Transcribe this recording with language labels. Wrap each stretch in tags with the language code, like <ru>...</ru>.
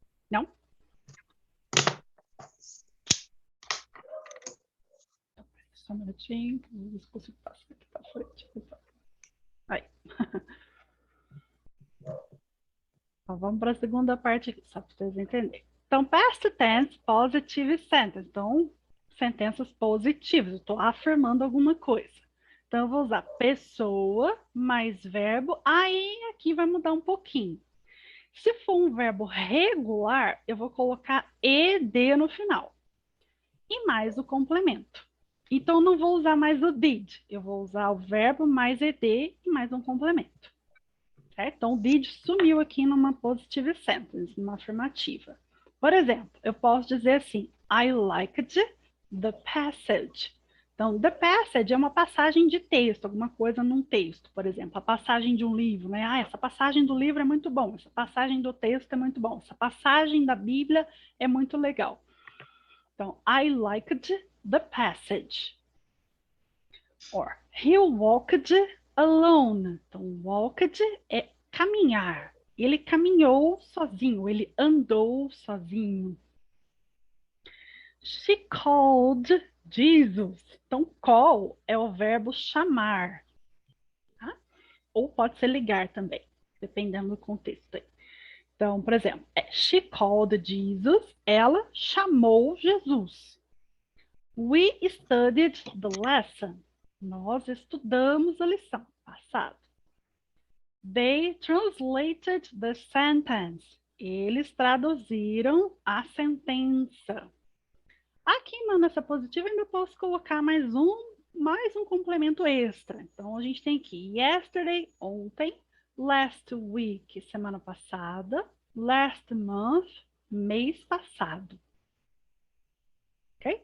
<pt>Não? Só um minutinho, não consigo passar aqui para frente. Aí. Então, vamos para a segunda parte aqui, só para vocês entenderem.</pt> <en>Então, past tense, positive sentence.</en> <pt>Então, sentenças positivas. Eu estou afirmando alguma coisa. Então, eu vou usar pessoa mais verbo. Aí, aqui vai mudar um pouquinho. Se for um verbo regular, eu vou colocar ed no final. E mais o complemento. Então, não vou usar mais o did. Eu vou usar o verbo mais ed e mais um complemento. Certo? Então, o did sumiu aqui numa positive sentence, numa afirmativa. Por exemplo, eu posso dizer assim,</pt> <en>I liked the passage.</en> <pt>Então, the passage é uma passagem de texto, alguma coisa num texto, por exemplo, a passagem de um livro, né? Ah, essa passagem do livro é muito bom, essa passagem do texto é muito bom, essa passagem da Bíblia é muito legal.</pt> <en>Então, I liked the passage. Or, he walked alone.</en> <pt>Então, walked é caminhar. Ele caminhou sozinho, ele andou sozinho.</pt> <en>She called Jesus.</en> <pt>Então, call é o verbo chamar. Tá? Ou pode ser ligar também, dependendo do contexto aí. Então, por exemplo,</pt> <en>she called Jesus.</en> <pt>Ela chamou Jesus.</pt> <en>We studied the lesson.</en> <pt>Nós estudamos a lição passada.</pt> <en>They translated the sentence.</en> <pt>Eles traduziram a sentença. Aqui na nessa positiva ainda posso colocar mais um complemento extra. Então a gente tem aqui yesterday, ontem, last week, semana passada, last month, mês passado. Ok?</pt>